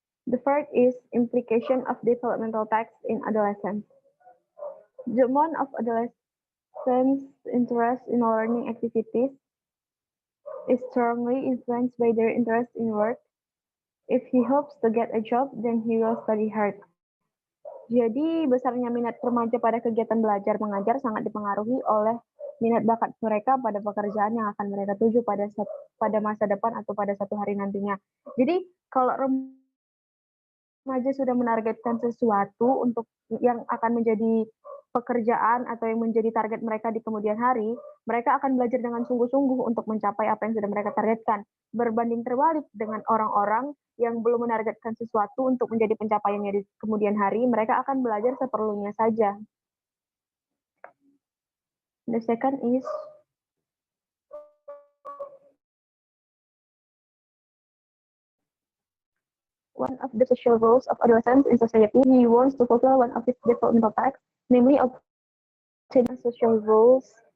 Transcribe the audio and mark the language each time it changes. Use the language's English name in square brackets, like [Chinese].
[English] The third is implication of developmental text in adolescence. The amount of adolescents' interest in learning activities is strongly influenced by their interest in work. If he hopes to get a job, then he will study hard. [Indonesian] Jadi, besarnya minat remaja pada kegiatan belajar mengajar sangat dipengaruhi oleh minat bakat mereka pada pekerjaan yang akan mereka tuju pada masa depan atau pada suatu hari nantinya. Jadi, kalau remaja sudah menargetkan sesuatu untuk yang akan menjadi pekerjaan atau yang menjadi target mereka di kemudian hari, mereka akan belajar dengan sungguh-sungguh untuk mencapai apa yang sudah mereka targetkan. Berbanding terbalik dengan orang-orang yang belum menargetkan sesuatu untuk menjadi pencapaiannya di kemudian hari, mereka akan belajar seperlunya saja. [English] The second is one of the social roles of adolescents in society. He wants to fulfill one of his developmental tasks, namely obtaining social roles.